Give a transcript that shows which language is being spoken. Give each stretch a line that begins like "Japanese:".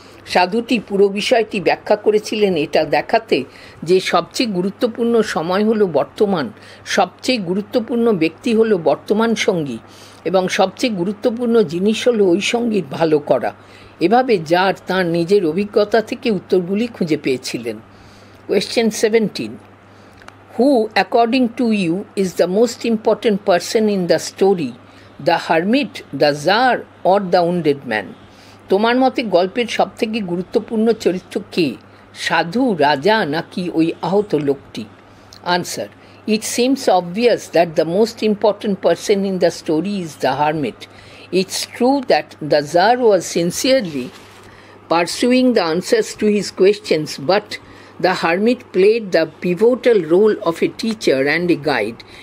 Bangla: সাধুটি পুরো বিষয়টি ব্যাখ্যা করেছিলেন এটা দেখাতে যে সবচেয়ে গুরুত্বপূর্ণ সময় হলো বর্তমান, সবচেয়ে গুরুত্বপূর্ণ ব্যক্তি হলো বর্তমান সঙ্গী এবং সবচেয়ে গুরুত্বপূর্ণ জিনিস হলো ওই সঙ্গীর ভালো করা। এভাবে জার তাঁর নিজের অভিজ্ঞতা থেকে উত্তরগুলি খুঁজে পেয়েছিলেন।
English: Question 17. Who, according to you, is the most important person in the story? The hermit, the Tsar, or the wounded man?
Bangla: তোমার মতে গল্পের সবথেকে গুরুত্বপূর্ণ চরিত্র কে? সাধু, রাজা নাকি ওই আহত লোকটি?
English: Answer. It seems obvious that the most important person in the story is the hermit. It's true that the Tsar was sincerely pursuing the answers to his questions, but the hermit played the pivotal role of a teacher and a guide.